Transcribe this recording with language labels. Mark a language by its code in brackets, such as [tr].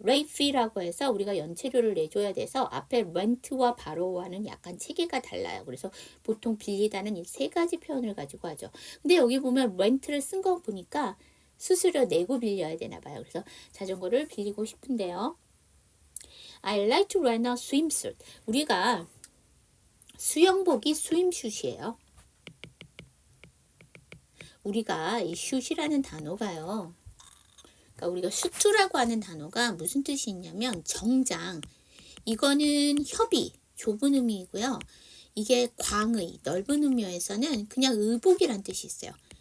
[ko] late fee라고 해서 우리가 연체료를 내줘야 돼서 앞에 렌트와 바로우와는 약간 체계가 달라요. 그래서 보통 빌리다는 이 세 가지 표현을 가지고 하죠. 근데 여기 보면 렌트를 쓴 거 보니까 수수료 내고 빌려야 되나 봐요. 그래서 자전거를 빌리고 싶은데요. [en] I like to rent a swimsuit. [ko] 우리가 수영복이 swimsuit이에요. 우리가 이 슛이라는 단어가요. 그러니까 우리가 슈트라고 하는 단어가 무슨 뜻이 있냐면 정장. 이거는 협의, 좁은 의미이고요. 이게 광의, 넓은 의미에서는 그냥 의복이란 뜻이 있어요.